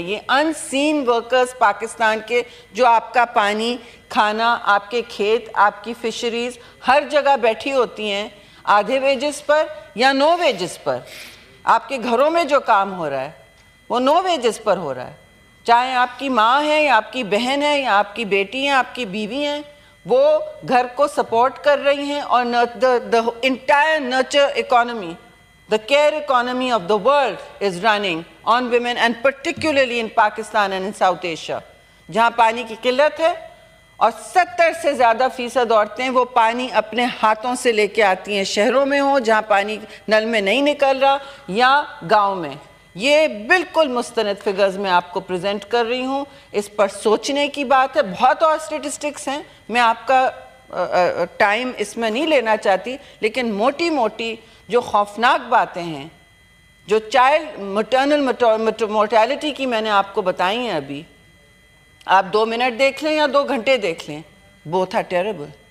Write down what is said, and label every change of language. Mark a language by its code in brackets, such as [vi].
[ur] یہ ان سین ورکرز پاکستان کے جو آپ کا پانی، کھانا، آپ کے کھیت، آپ کی فشریز ہر جگہ بیٹھی ہوتی ہیں آدھے ویجز پر یا 9 ویجز پر. آپ کے گھروں میں جو کام ہو رہا ہے وہ 9 ویجز پر ہو رہا ہے. چاہے آپ کی ماں ہے یا آپ کی بہن ہے یا آپ کی بیٹی ہیں، آپ کی بیوی ہیں، وہ گھر کو سپورٹ کر رہی ہیں. [en] اور the entire nurture economy, the care economy of the world is running on women, and particularly in Pakistan and in South Asia, [ur] جہاں پانی کی قلت ہے. اور 70 سے زیادہ فیصد عورتیں وہ پانی اپنے ہاتھوں سے لے کے آتی ہیں، شہروں میں ہوں جہاں پانی نل میں نہیں نکل رہا یا گاؤں میں. یہ بالکل مستند فگرز میں آپ کو پریزنٹ کر رہی ہوں. اس پر سوچنے کی بات ہے. بہت اور اسٹیٹسٹکس ہیں، میں آپ کا ٹائم اس میں نہیں لینا چاہتی، لیکن موٹی موٹی جو خوفناک باتیں ہیں، جو چائلڈ مٹرنل مورٹیلٹی کی میں نے آپ کو بتائی ہیں ابھی، آپ 2 منٹ دیکھ لیں یا 2 گھنٹے دیکھ لیں، [en] Both are terrible.